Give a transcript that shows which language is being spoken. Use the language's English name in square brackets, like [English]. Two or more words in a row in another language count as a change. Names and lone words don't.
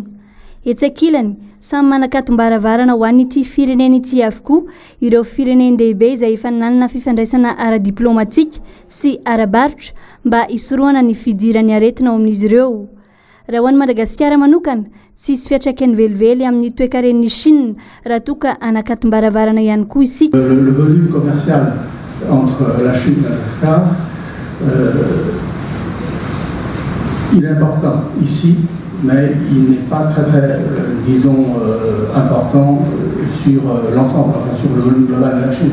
[Malagasy] Etsy ankilany samy manakatom-baravarana ho an'ity firenena ity avokoa ireo firenendehibe izay efa nanana fifandraisana ara-diplomatika sy ara-barotra mba isorohana ny fidirany aretina ao amin'izy ireo. Raha ho an'i Madagasikara manokana tsisy fiantraikany velively amin'ny toekaren'ny Chine raha toa ka anakatom-baravarana ihany koa isika. [French] Le volume commercial entre la Chine et Madagascar il est important ici, mais il n'est pas très disons, important sur l'ensemble, enfin sur le volume global de la Chine.